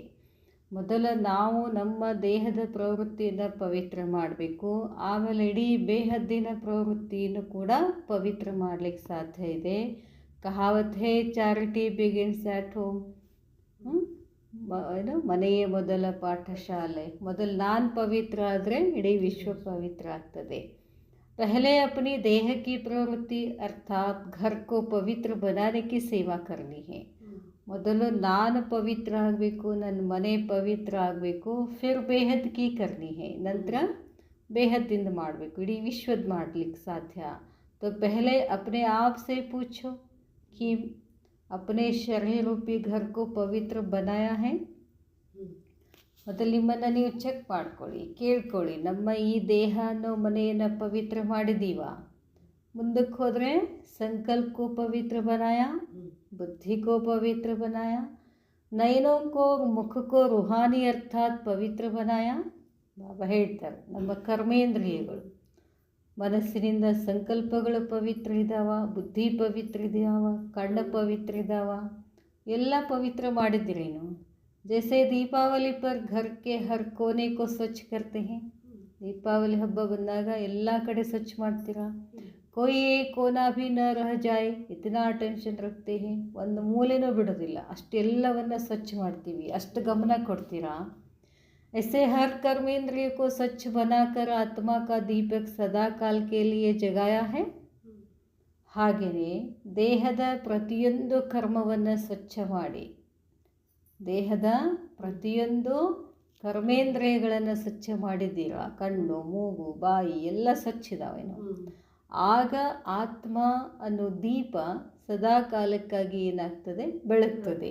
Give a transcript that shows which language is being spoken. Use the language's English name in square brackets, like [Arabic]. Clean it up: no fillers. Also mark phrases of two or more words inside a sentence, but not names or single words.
[Kannada] ಮೊದಲ ನಾವು ನಮ್ಮ ದೇಹದ ಪ್ರವೃತ್ತಿಯನ್ನು ಪವಿತ್ರ ಮಾಡಬೇಕು, ಆಮೇಲೆ ಇಡೀ ಬೇಹದ್ದಿನ ಪ್ರವೃತ್ತಿಯನ್ನು ಕೂಡ ಪವಿತ್ರ ಮಾಡಲಿಕ್ಕೆ ಸಾಧ್ಯ ಇದೆ. [Hindi] कहावत है [English] charity begins at home. [Kannada] ಏನು, ಮನೆಯೇ ಮೊದಲ ಪಾಠಶಾಲೆ. ಮೊದಲು ನಾನು ಪವಿತ್ರ ಆದರೆ ಇಡೀ ವಿಶ್ವ ಪವಿತ್ರ ಆಗ್ತದೆ. [Hindi] पहले अपनी देह की प्रवृत्ति अर्थात घर को पवित्र बनाने की सेवा करनी है. [Kannada] ಮೊದಲು ನಾನು ಪವಿತ್ರ ಆಗಬೇಕು, ನನ್ನ ಮನೆ ಪವಿತ್ರ ಆಗಬೇಕು. [Hindi] फिर बेहद की करनी है, [Kannada] ನಂತರ ಬೇಹದ್ದಿಂದ ಮಾಡಬೇಕು, ಇಡೀ ವಿಶ್ವದ ಮಾಡಲಿಕ್ಕೆ ಸಾಧ್ಯ. [Hindi] तो पहले अपने आप से पूछो कि अपने शरीर रूपी घर को पवित्र बनाया है. [Kannada] ಮೊದಲು ನಿಮ್ಮನ್ನು ನೀವು ಚೆಕ್ ಮಾಡ್ಕೊಳ್ಳಿ, ಕೇಳ್ಕೊಳ್ಳಿ, ನಮ್ಮ ಈ ದೇಹ ಅನ್ನೋ ಮನೆಯನ್ನು ಪವಿತ್ರ ಮಾಡಿದ್ದೀವ. ಮುಂದಕ್ಕೆ ಹೋದರೆ [Hindi] संकल्प को पवित्र बनाया, बुद्धि को पवित्र बनाया, नयनों को मुख को रूहानी अर्थात पवित्र बनाया. [Kannada] ಬಾಬಾ ಹೇಳ್ತಾರೆ, ನಮ್ಮ ಕರ್ಮೇಂದ್ರಿಯಗಳು, ಮನಸ್ಸಿನಿಂದ ಸಂಕಲ್ಪಗಳು ಪವಿತ್ರ ಇದ್ದಾವ, ಬುದ್ಧಿ ಪವಿತ್ರ ಇದ್ದಾವ, ಕಣ್ಣು ಪವಿತ್ರ ಇದ್ದಾವ, ಎಲ್ಲ ಪವಿತ್ರ ಮಾಡಿದ್ದೀರೇನು. [Hindi] जैसे दीपावली पर घर के हर कोने को स्वच्छ करते हैं. [Kannada] ದೀಪಾವಳಿ ಹಬ್ಬ ಬಂದಾಗ ಎಲ್ಲ ಕಡೆ ಸ್ವಚ್ಛ ಮಾಡ್ತೀರಾ. [Hindi] कोई एक कोना भी न रह जाए इतना ಟೆನ್ಷನ್ ರखते हैं. [Kannada] ಒಂದು ಮೂಲೆನೂ ಬಿಡೋದಿಲ್ಲ, ಅಷ್ಟೆಲ್ಲವನ್ನು ಸ್ವಚ್ಛ ಮಾಡ್ತೀವಿ, ಅಷ್ಟು ಗಮನ ಕೊಡ್ತೀರಾ. [Hindi] ऐसे हर कर्मेंद्रिय को स्वच्छ बनाकर आत्मा का दीपक सदा काल के लिए जगाया है. [Kannada] ಹಾಗೆಯೇ ದೇಹದ ಪ್ರತಿಯೊಂದು ಕರ್ಮವನ್ನು ಸ್ವಚ್ಛ ಮಾಡಿ, ದೇಹದ ಪ್ರತಿಯೊಂದು ಕರ್ಮೇಂದ್ರಿಯಗಳನ್ನು ಸ್ವಚ್ಛ ಮಾಡಿದ್ದೀರಾ. ಕಣ್ಣು, ಮೂಗು, ಬಾಯಿ ಎಲ್ಲ ಸ್ವಚ್ಛ ಇದ್ದಾವೇನು. ಆಗ ಆತ್ಮ ಅನ್ನೋ ದೀಪ ಸದಾ ಕಾಲಕ್ಕಾಗಿ ಏನಾಗ್ತದೆ, ಬೆಳಗ್ತದೆ.